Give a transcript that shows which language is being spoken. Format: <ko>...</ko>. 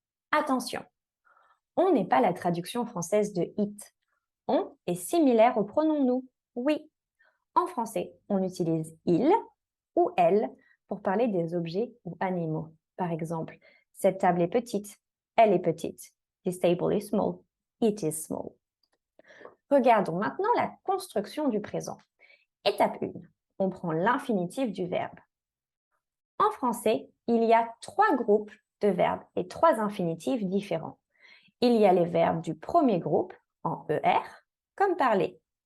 <fr>Attention, on n'est pas la traduction française de it. On est similaire au pronom nous, oui. En français, on utilise il ou elle pour parler des objets ou animaux. Par exemple, cette table est petite, elle est petite.</fr> <en>This table is small, it is small.</en> <fr>Regardons maintenant la construction du présent. Étape 1, on prend l'infinitif du verbe. En français, il y a 3 groupes de verbes et 3 infinitifs différents. Il y a les verbes du premier groupe en ER, comme parler.</fr>